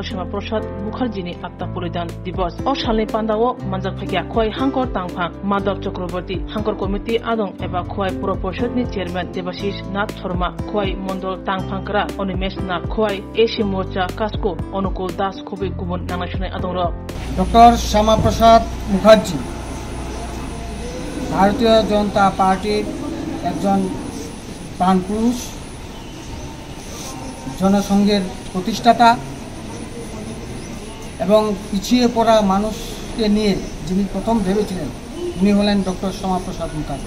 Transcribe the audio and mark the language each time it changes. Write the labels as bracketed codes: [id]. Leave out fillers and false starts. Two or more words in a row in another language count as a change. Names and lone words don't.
[trp] Shama Prasad Mukherjee ni atta polidan divas o shalni pandao manjak phagya khwai hangkor tangphang Madhav Chakraborty hangkor committee adong eba khwai pura porshad ni chairman Debashish Nath Sharma khwai mondol tangphangkra Onimesh na khwai Asia Morcha Kasko Onukul Das khobi kubun nanashunai adongrok [bn] Dr. Shama Prasad Mukherjee ভারতীয় জনতা পার্টির একজন প্রাণপুরুষ, জনসংঘের প্রতিষ্ঠাতা এবং পিছিয়ে পড়া মানুষকে নিয়ে যিনি প্রথম ভেবেছিলেন উনি হলেন ডক্টর শ্যামা প্রসাদ মুখার্জি।